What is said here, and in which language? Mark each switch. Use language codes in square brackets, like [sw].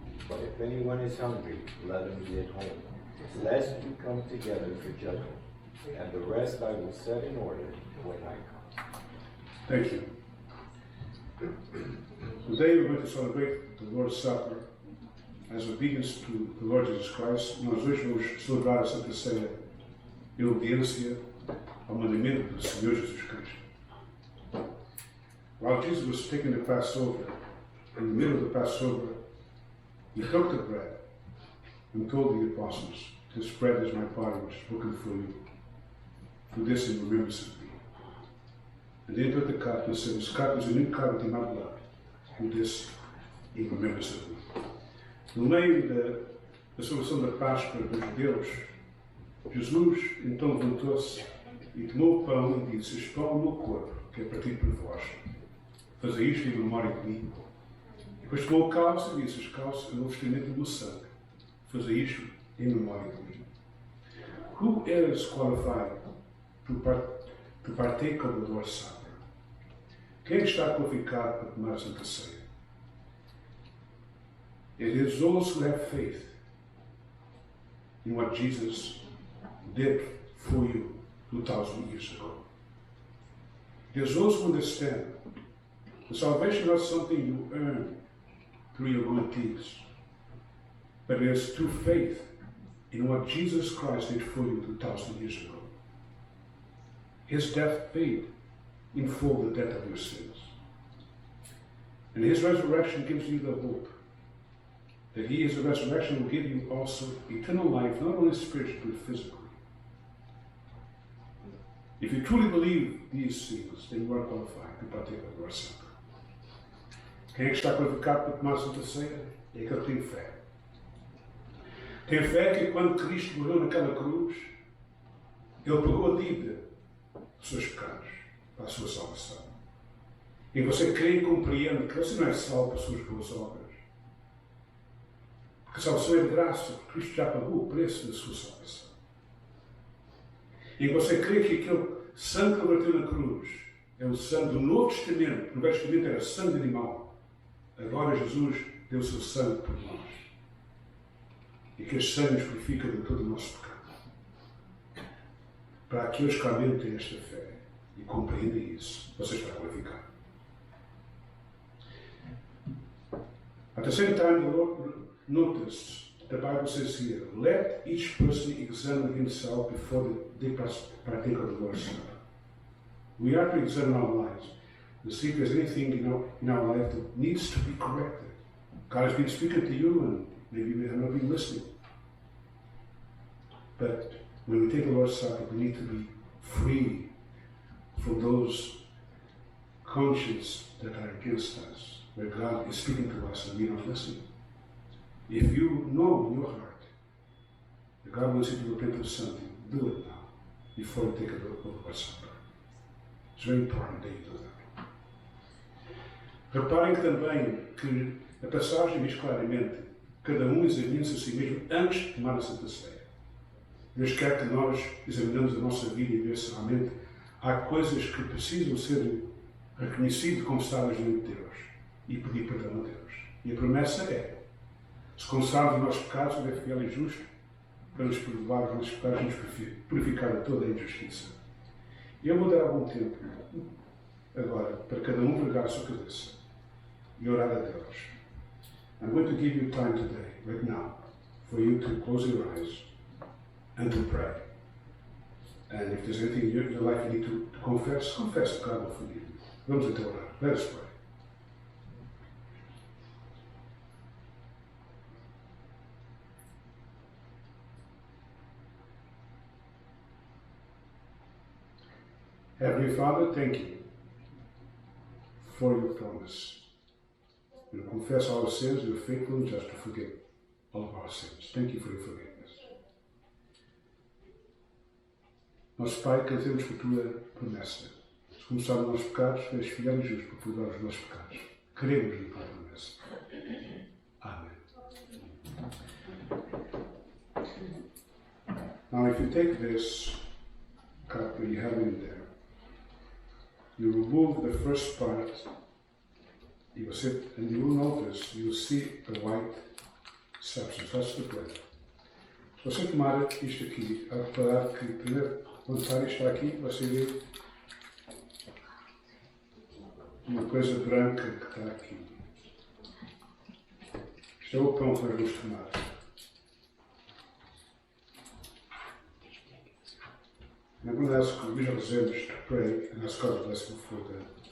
[en] But if anyone is hungry, let him eat at home, lest you come together for judgment. And the rest I will set in order when I come. Thank you. Today we're going to celebrate the Lord's Supper as obedience to the Lord Jesus Christ. [pt] Nós hoje vamos celebrar a Santa Ceia em obediência ao mandamento do Senhor Jesus Cristo. [en] While Jesus was taking the Passover, in the middle of the Passover, he took the bread and told the apostles, This bread is my body which is broken for you. Do this in remembrance of me. And then took the cup and said, This cup is a new covenant in my blood. Do this in remembrance of me. [pt] No meio da celebração da Páscoa dos judeus, Jesus então levantou-se e tomou o pão e disse: Este pão é o meu corpo, que é partido por vós. Fazei isto em memória de mim. E depois tomou o cálice e disse: Este cálice é o novo testamento do meu sangue. Fazei isto em memória de mim. [en] Who is qualified to partake of the Lord's Supper? [pt] Quem está qualificado para tomar a Santa Ceia? [en] It is those who have faith in what Jesus did for you 2,000 years ago. It is those who understand that salvation is not something you earn through your good deeds, but it is through faith in what Jesus Christ did for you 2,000 years ago. His death paid in full the debt of your sins. And his resurrection gives you the hope that he is a resurrection will give you also eternal life, not only spiritually, but physically. If you truly believe these things, then you are qualified to partake of the Lord's Supper. [pt] Quem é que está qualificado para tomar a Santa Ceia? É aquele que tem fé. Tem fé que quando Cristo morreu naquela cruz, ele pagou a dívida dos seus pecados para a sua salvação. em que você crê e compreende que você não é salvo por suas boas obras. Porque a salvação é de graça, Cristo já pagou o preço da sua salvação. Em que você crê que aquele sangue que verteu na cruz é o sangue do Novo Testamento. No Velho Testamento era sangue de animal. Agora Jesus deu o seu sangue por nós. E que este sangue nos purifica de todo o nosso pecado. Para aqueles que realmente têm esta fé e compreendem isso, você está glorificado. [en] At the same time, the Lord noticed, the Bible says here, let each person examine himself before they partake of the Lord's Supper. We are to examine our lives to see if there's anything in our life that needs to be corrected. God has been speaking to you and maybe you have not been listening. But when we take the Lord's Supper, we need to be free from those consciences that are against us, where God is speaking to us and we are not listening. If you know in your heart that God wants you to repent of something, do it now, before you take the Lord's Supper. It's very important that you do that. [pt] Reparem também que a passagem diz claramente: cada um examine-se a si mesmo antes de tomar a Santa Ceia. Deus quer que nós examinemos a nossa vida e ver se realmente há coisas que precisam ser reconhecidas e confessadas diante de Deus e pedir perdão a Deus. E a promessa é: se confessarmos os nossos pecados, Ele é fiel e justo para nos perdoar os nossos pecados e nos purificar de toda a injustiça. E eu vou dar algum tempo agora para cada um vergar a sua cabeça e orar a Deus. [en] I'm going to give you time today, right now, for you to close your eyes and to pray. And if there's anything in your life you need to confess, confess. God will forgive you. [pt] Vamos então orar. [en] Let us pray. Heavenly Father, thank you for your promise. We confess our sins, you are faithful and just to forgive all of our sins. Thank you for your forgiveness. [pt] Nosso Pai, cantemos por tua promessa. Se começar os nossos pecados, tu és fiel e justo para perdoar os nossos pecados. Queremos na tua promessa. Amém. [en] Now, if you take this cup that you have in there, you remove the first part, you will sit and you will notice, you will see the white substance, that's the bread. [pt] Se você tomar isto aqui, a reparar que primeiro, quando está aqui, você vê uma coisa branca que está aqui. Isto é o pão que nós vamos tomar. [en] And I'm going to ask the usual reserves to pray and ask God's blessing for the bread.